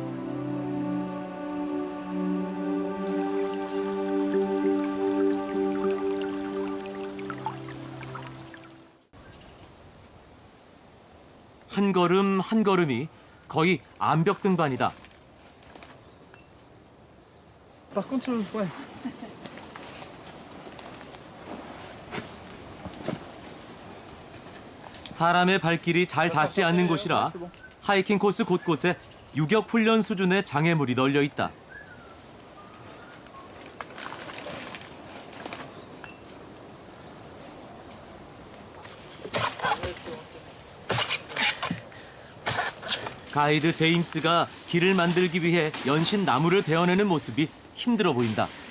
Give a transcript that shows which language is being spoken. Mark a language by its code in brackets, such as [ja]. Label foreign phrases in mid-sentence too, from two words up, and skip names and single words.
[ko] 한 걸음 한 걸음이 거의 암벽 등반이다. [fr] Par contre, ouais. [ko] 사람의 발길이 잘 닿지 않는 곳이라 하이킹 코스 곳곳에 유격 훈련 수준의 장애물이 널려 있다. 가이드 제임스가 길을 만들기 위해 연신 나무를 베어내는 모습이 힘들어 보인다.